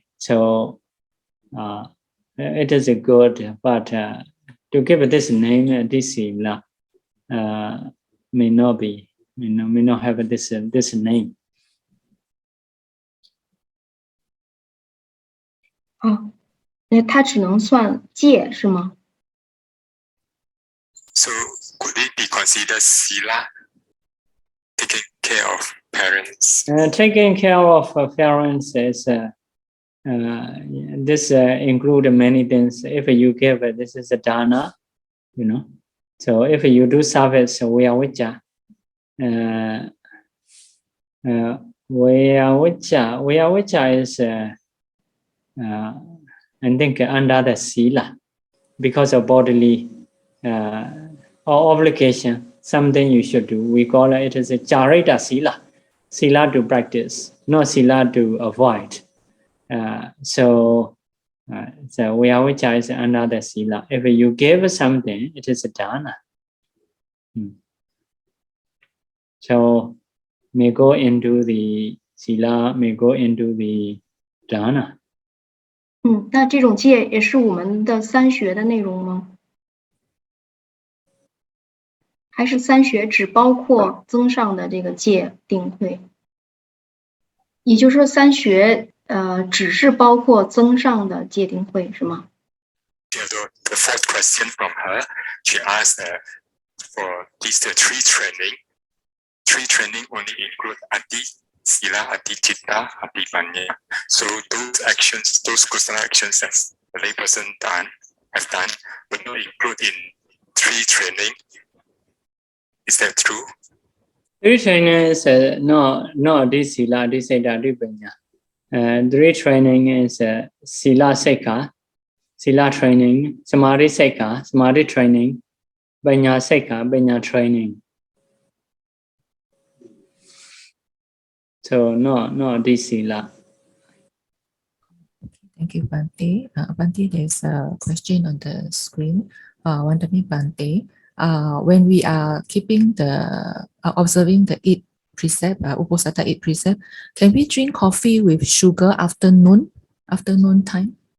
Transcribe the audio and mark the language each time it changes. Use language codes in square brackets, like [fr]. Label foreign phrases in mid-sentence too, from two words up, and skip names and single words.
[en] So it is a good, but to give this name, this Sīla, may not have this name. [zh] 啊，那它只能算戒是吗？ [en] So could it be considered sila, taking care of parents? Taking care of parents is this include many things. If you give this is a dana, you know. So if you do service, [pi] viharati, viharati [en] is I think under the sila because of bodily or obligation, something you should do. We call it as a [pi] charita sila, [en] sila to practice, not sila to avoid. So viharati is under the sila. If you give something, it is a dana. So may go into the sila, may go into the dana. [zh] 那这种戒也是我们的三学的内容吗？还是三学只包括增上的这个戒定慧？也就是说，三学只是包括增上的戒定慧是吗？ [en] The fourth question from her, she asked for these three training only include ati, [pi] sila, ati, citta, ati, panya. [en] So those actions, those kusala actions that the layperson have done, would not include in three training. Is that true? Three training is no this sila, this citta, this panya. Three training is [pi] sila sekha, [en] sila training, [pi] samadhi sekha, [en] samadhi training, [pi] panya sekha, [en] panya training. So no this sila. Thank you, Bhante. Bhante, there's a question on the screen. [pi] Wandami Bhante, [en] when we are keeping the observing the 8 precept, Uposatha 8 precept, can we drink coffee with sugar afternoon time?